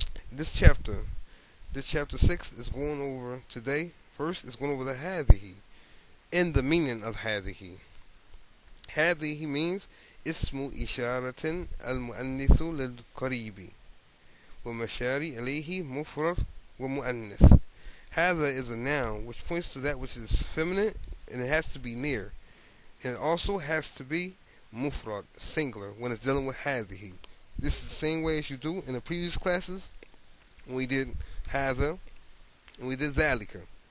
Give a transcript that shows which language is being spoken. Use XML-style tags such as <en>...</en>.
<en>This chapter 6 is going over today. First, it's going over the هذه and the meaning of هذه.</en> <ar>هذه means اسم إشارة المؤنث للقريب ومشاري إليه مفرد ومؤنث.</ar> <en>هذا is a noun which points to that which is feminine, and it has to be near. And it also has to be mufrad, singular, when it's dealing with هذه. This is the same way as you do in the previous classes when we did هذا and we did ذلك.</en>